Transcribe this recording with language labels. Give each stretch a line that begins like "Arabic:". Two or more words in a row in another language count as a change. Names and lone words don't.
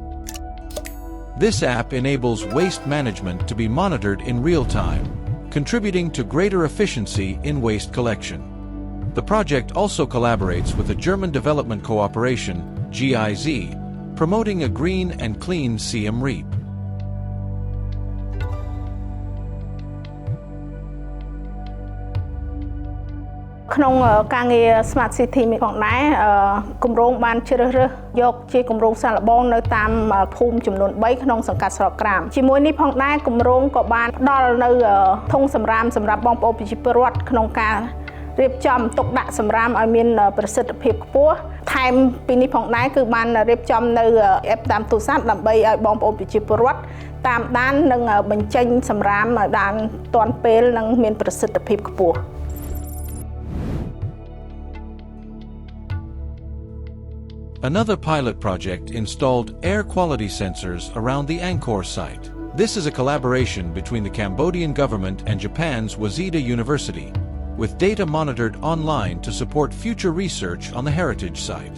English: This app enables waste management to be monitored in real time, contributing to greater efficiency in waste collection. The project also collaborates with the German Development Cooperation, GIZ, promoting a green and clean Siem Reap.
Khmer: Trong ការងារ Smart City មានផងដែរគម្រោងបានជ្រើសរើសយកជាគម្រោងសាកល្បងនៅតាមភូមិចំនួន3 ក្នុងសង្កាត់ស្រកក្រាមជាមួយនេះផងដែរគម្រោងក៏បានផ្ដល់នៅធុងសម្រាមសម្រាប់បងប្អូនប្រជាពលរដ្ឋក្នុងការរៀបចំទុកដាក់សម្រាមឲ្យមានប្រសិទ្ធភាពខ្ពស់ថែមពីនេះផងដែរគឺបានរៀបចំនៅ app តាមទូរស័ព្ទដើម្បីឲ្យបងប្អូនប្រជាពលរដ្ឋតាមដាននិងបញ្ចេញសម្រាមឲ្យបានទាន់ពេលនិងមានប្រសិទ្ធភាពខ្ពស់
English: Another pilot project installed air quality sensors around the Angkor site. This is a collaboration between the Cambodian government and Japan's Waseda University, with data monitored online to support future research on the heritage site.